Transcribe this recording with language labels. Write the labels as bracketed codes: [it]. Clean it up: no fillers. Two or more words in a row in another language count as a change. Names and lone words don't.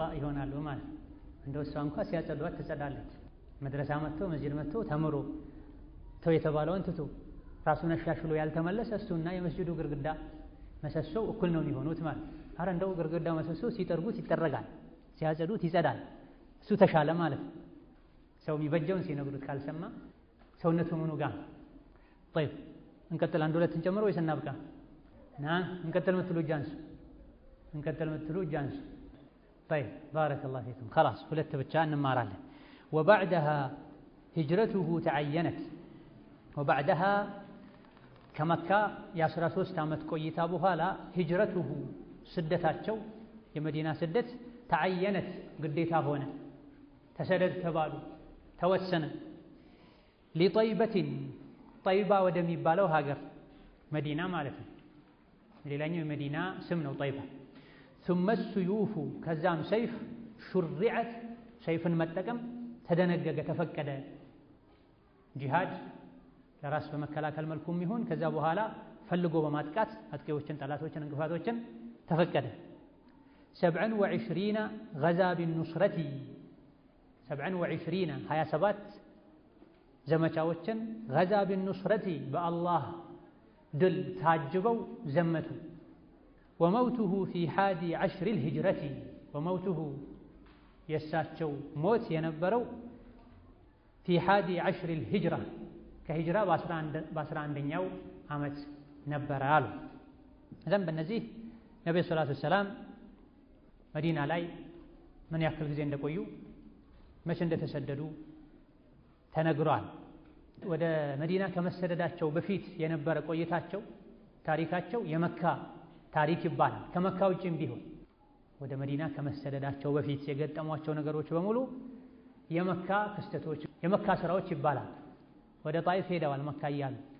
[am] ይሆናሉ ማለት ነው። እንደው እሷ እንኳ ሲያጸዷት ትጸዳለች። መድረሳ መጥቶ መስጂድ መጥቶ ተምሮ ተው የተባለውን ትቶ ራሱን አሻሽሎ ያልተመለሰ እሱና የመስጂዱ ግርግዳ መሰሶ እኩል ነው የሚሆኑት ማለት ነው። አረ እንደው ግርግዳው መሰሶ ሲጠርጉት ይጠረጋል፣ ሲያጸዱት ይጸዳል። እሱ ተሻለ ማለት ነው። ሰው የሚበጀውን ሲነግሩት ካልሰማ ሰውነቱ ምኑ ጋር طيب እንቀጥል። አንድ ሁለት እንጨምር ወይስ እናብቃ? እንቀጥል የምትሉ እጅ አንሱ። እንቀጥል የምትሉ እጅ አንሱ። [ar] طيب بارك الله فيكم خلاص [am] ሁለት ብቻ እንማራለን። [ar] وبعدها هجرته تعينت وبعدها [am] ከመካ የ13 ዓመት ቆይታ በኋላ ሂጅረቱሁ ስደታቸው የመዲና ስደት ተዓየነት ግዴታ ሆነ። ተሰደድ ተባሉ፣ ተወሰነ። ሊጠይበትን ጠይባ ወደሚባለው ሀገር መዲና ማለት ነው። ሌላኛው የመዲና ስም ነው ጠይባ። [ar] ثم السيوف [am] ከዛም ሰይፍ ሹሪዐት ሰይፍን መጠቀም ተደነገገ፣ ተፈቀደ። ጂሃድ ለራስ በመከላከል መልኩም ይሁን ከዛ በኋላ ፈልጎ በማጥቃት አጥቂዎችን፣ ጠላቶችን፣ እንቅፋቶችን ተፈቀደ። [ar] 27 غزا بالنصرة 27 ዘመቻዎችን غزا بالنصرة [am] በአላህ ድል ታጅበው ዘመቱ። [ar] وموته في 11 الهجرة وموته [am] የሳቸው ሞት የነበረው [ar] في 11 الهجرة [am] ከሂጅራ በ11ኛው ዓመት ነበረ አሉ። እዛም በእነዚህ ነብዩ ሰለላሁ [ar] عليه وسلم [am] መዲና ላይ ምን ያክል ጊዜ እንደቆዩ መቼ እንደተሰደዱ ተነግሯል። ወደ መዲና ከመሰደዳቸው በፊት የነበረ ቆይታቸው ታሪካቸው የመካ ታሪክ ይባላል። ከመካ ውጭም ቢሆን ወደ መዲና ከመሰደዳቸው በፊት የገጠሟቸው ነገሮች በሙሉ የመካ ክስተቶች፣ የመካ ስራዎች ይባላል። ወደ ጣይፍ ሄደዋል መካ እያሉ